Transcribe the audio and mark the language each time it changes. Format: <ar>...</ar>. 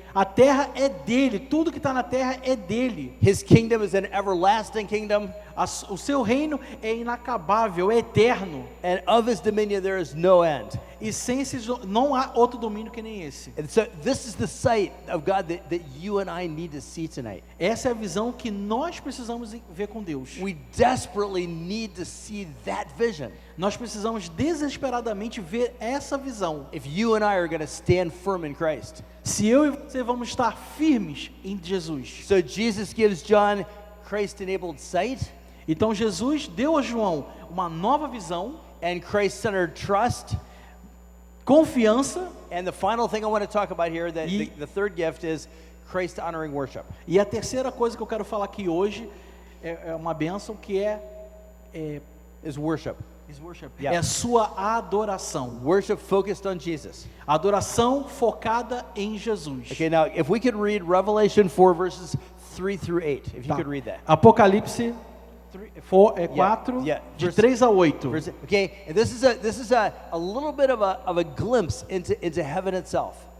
<pt>A terra é dele, tudo que está na terra é dele.</pt> <en>His kingdom is an everlasting kingdom.</en> <pt>O seu reino é inacabável, é eterno.</pt> <en>And of His dominion there is no end.</en> <pt>E sem esse, não há outro domínio que nem esse.</pt> <en>And so this is the sight of God that you and I need to see tonight.</en> <pt>Essa é a visão que nós precisamos ver com Deus.</pt> <en>We desperately need to see that vision.</en> <pt>Nós precisamos desesperadamente ver essa visão.</pt> <en>If you and I are going to stand firm in Christ.</en> <pt>Se eu e você vamos estar firmes em Jesus.</pt> <en>So Jesus gives John Christ-enabled sight.</en> <pt>Então Jesus deu a João uma nova visão,</pt> <en>and Christ-centered trust,</en> <pt>confiança,</pt> <en>and the final thing I want to talk about here, the third gift is Christ-honoring worship.</en> <pt>E a terceira coisa que eu quero falar aqui hoje é uma bênção que</pt> <en>is worship. Yeah.</en> <pt>É a sua adoração.</pt> <en>Worship focused on Jesus.</en> <pt>Adoração focada em Jesus.</pt> <en>Okay, now if we could read Revelation 4 verses 3 through 8, if you could read that.</en> <pt>Apocalipse 4, de 3 a 8.</pt> <en>Okay, and this is a little bit of a glimpse into heaven itself.</en>